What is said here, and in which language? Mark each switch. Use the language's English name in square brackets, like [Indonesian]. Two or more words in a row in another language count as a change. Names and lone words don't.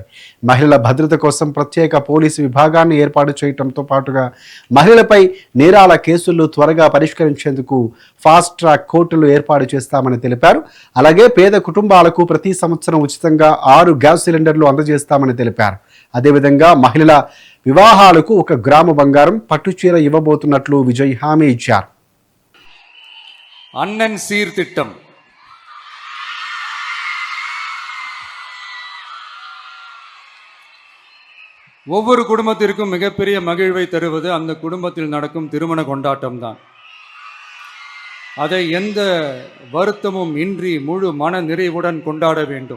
[Telugu] మహిళల భద్రత కోసం ప్రత్యేక పోలీసు విభాగాన్ని ఏర్పాటు చేయడంతో పాటుగా మహిళలపై నేరాల కేసులు త్వరగా పరిష్కరించేందుకు ఫాస్ట్ ట్రాక్ కోర్టులు ఏర్పాటు చేస్తామని తెలిపారు. అలాగే పేద కుటుంబాలకు ప్రతి సంవత్సరం ఉచితంగా 6 గ్యాస్ సిలిండర్లు అందజేస్తామని తెలిపారు. అదేవిధంగా మహిళల వివాహాలకు 1 గ్రాము బంగారం, పట్టుచీర ఇవ్వబోతున్నట్లు విజయ్ హామీ ఇచ్చారు. [Tamil] அண்ணன் சீர்திட்டம் ஒவ்வொரு குடும்பத்திற்கும் மிகப்பெரிய மகிழ்வை தருவது அந்த குடும்பத்தில் நடக்கும் திருமண கொண்டாட்டம் தான். அதை எந்த வருத்தமும் இன்றி முழு மன நிறைவுடன் கொண்டாட வேண்டும்.